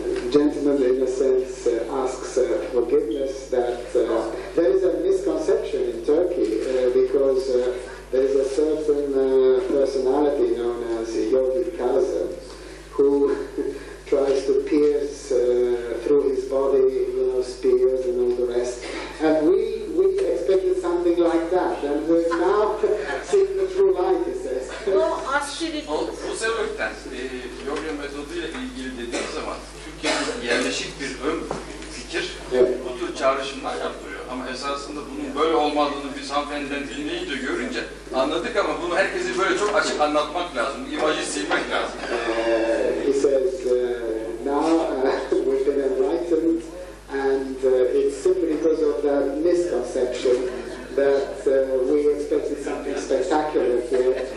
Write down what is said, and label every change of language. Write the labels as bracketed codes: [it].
[en] Gentleman, in a sense, asks forgiveness that there is a misconception in Turkey because there is a certain personality known as Yogi Kazım who tries to pierce through his body, spears and all the rest. And we expected something like that, and we're now seeing the true light, he says. No austerity. [tr] Bu sebepten yoga metoduyla ilgili dediğim zaman Türkiye'de yerleşik bir ön fikir bu tür çağrışımlar yaptırıyor. Ama esasında bunun böyle olmadığını biz hanımefendiden dinleyince, görünce anladık ama bunu herkese böyle çok açık anlatmak lazım. İmajı silmek lazım. [en] He says, now we've been enlightened and it's simply because of that misconception that we expected something spectacular here.